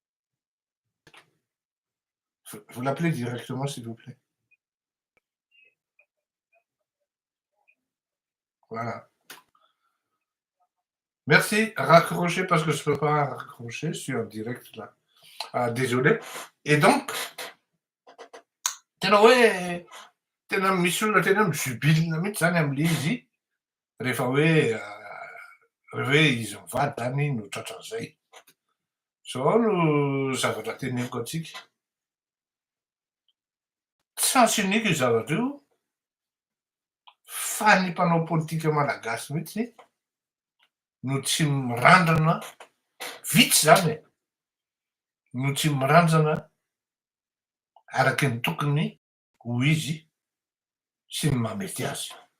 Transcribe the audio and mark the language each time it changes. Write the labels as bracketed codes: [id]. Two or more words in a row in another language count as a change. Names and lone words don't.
[fr] Vous l'appelez directement, s'il vous plaît. Voilà. Merci. Raccrochez parce que je ne peux pas raccrocher. Je suis en direct là. Désolé. Et donc, [mg] tena hoe tena misy olona tena mijubilina mihitsy zany am'le izy rehefa hoe izy mivady zany no tratran'izay. Zao no zavatra teneniko atsika. [fr] Sens unique [mg] io zavatra io fa ny mpanao politika malagasy mihitsy no tsy mirandrana vitsy zany no tsy mirandrana araky ny tokony ho izy sy ny mamety azy.